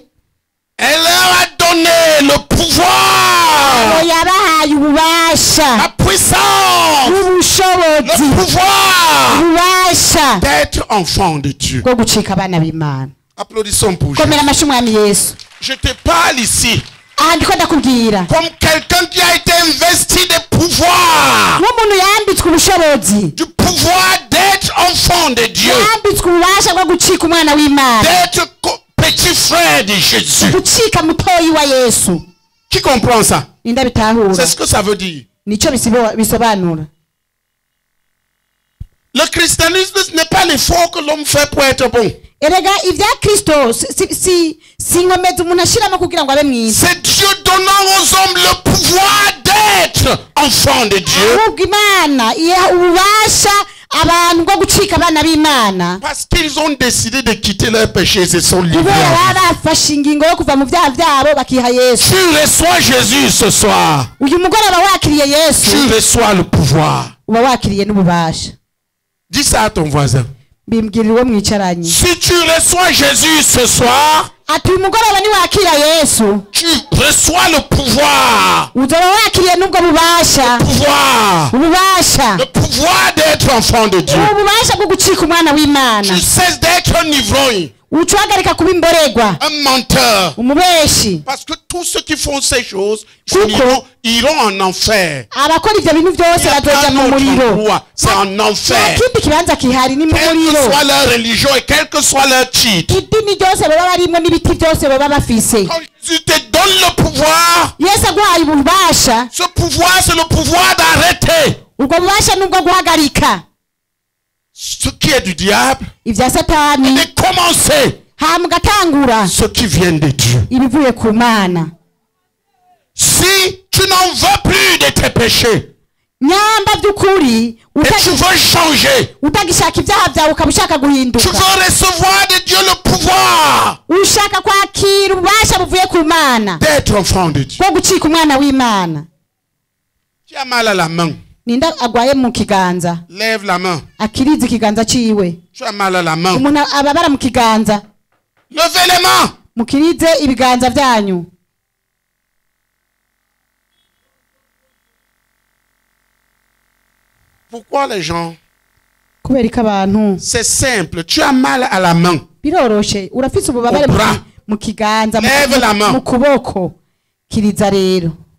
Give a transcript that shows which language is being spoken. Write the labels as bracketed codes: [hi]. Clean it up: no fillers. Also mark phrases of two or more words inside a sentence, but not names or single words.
[fr] elle leur a donné le pouvoir, [rn] yabahaye ububasha [fr] la puissance, le [rn] n'ubushobozi, [fr] pouvoir [rn] ububasha [fr] d'être enfant de Dieu. [rn] bwo gucika abana b'imana. [fr] Applaudissons pour Jésus. [rn] komera amashyi umwami yesu. [fr] Je te parle ici [rn] aha ndiko ndakubwira [fr] comme quelqu'un qui a été investi de pouvoir, [rn] nk'umuntu yambitswe ubushobozi, [fr] du pouvoir d'être enfant de Dieu, [rn] yambitswe ububasha bwo gucika umwana w'imana, [fr] d'être petit frère de Jésus. [rn] gucika mutoyi wa yesu. [fr] Qui comprend ça? [rn] ninde bitahura? [fr] C'est ce que ça veut dire. [rn] nicyo bisobanura. [fr] Le christianisme, ce n'est pas l'effort que l'homme fait pour être bon. [rn] erega ibya kristo si inkomezi umuntu ashyiramo kugira ngo abe mwiza, [fr] C'est Dieu donnant aux hommes le pouvoir d'être enfants de Dieu. [rn] ahubwo imana iha ububasha abantu bwo gucika abana b'imana [fr] Parce qu'ils ont décidé de quitter leur péché et se sont livrés. [rn] kubera [fr] à [rn] baba bafashe ingingo yo kuva mu byaha byabo bakiha yesu. [fr] Tu reçois Jésus ce soir. [rn] uyu mugoroba wakiriye yesu, [fr] Tu reçois le pouvoir. [rn] uba wakiriye n'ububasha. [fr] Dis ça à ton voisin. [rn] bimbwirira uwo mwicaranye [fr] Si tu reçois Jésus ce soir, [rn] ati uyu mugoroba niwakira yesu, [fr] tu reçois le pouvoir. [rn] uzoba wakiriye n'ubwo bubasha, [fr] Pouvoir. [rn] ububasha, [fr] Le pouvoir d'être enfant de Dieu. [rn] ububasha bwo gucika umwana w'imana. [fr] Tu cesses d'être un ivrogne. [rn] ucuhagarika kuba imborerwa [fr] un menteur. [rn] umubeshi [fr] Parce que tous ceux qui font ces choses Pourquoi? iront en enfer. [rn] abakora ivyo bintu [fr] Il [rn] byose [fr] n'y a [rn] bazoja [fr] pas [rn] mu [fr] d'autre [rn] muriro [fr] endroit. C'est en [rn] nta [fr] enfer. [rn] kindi kibanza kihari ni mu [fr] Quelle que [rn] muriro [fr] soit leur religion et quel que soit leur titre. [rn] idini ryose baba barimwo n'ibiti byose baba bafise [fr] Quand Jésus te donne le pouvoir, [rn] yesu aguhaye ububasha [fr] ce pouvoir c'est le pouvoir d'arrêter [rn] ubwo bubasha nubwo guhagarika [fr] ce qui est du diable [rn] ivya [fr] et [rn] satani [fr] de commencer [rn] hama ugatangura [fr] ce qui vient de Dieu. [rn] ibivuye ku mana [fr] Si tu n'en veux plus de tes péchés, [rn] nyamba by'ukuri [fr] et tu veux changer, [rn] utagishaka ibyaha byawe ukaba ushaka [fr] tu [rn] guhinduka [fr] veux recevoir de Dieu le pouvoir [rn] ushaka kwakira ububasha buvuye ku mana [fr] d'être enfant de Dieu. [rn] bwo gucika umwana w'imana [fr] Tu as mal à la main, [rn] ninda agwaye mu kiganza [fr] lève la main. [rn] akiriza ikiganza ciwe [fr] Tu as mal à la main, [rn] umuntu ababara mu kiganza [fr] levez les mains. [rn] mukirize ibiganza byanyu [fr] Pourquoi les gens? [rn] kubera ko abantu [fr] C'est simple, tu as mal à la main. [rn] biroroshe urafise ububabare [fr] Au bras. [rn] mu kiganza [fr] Lève la main. [rn] mu kuboko kiriza rero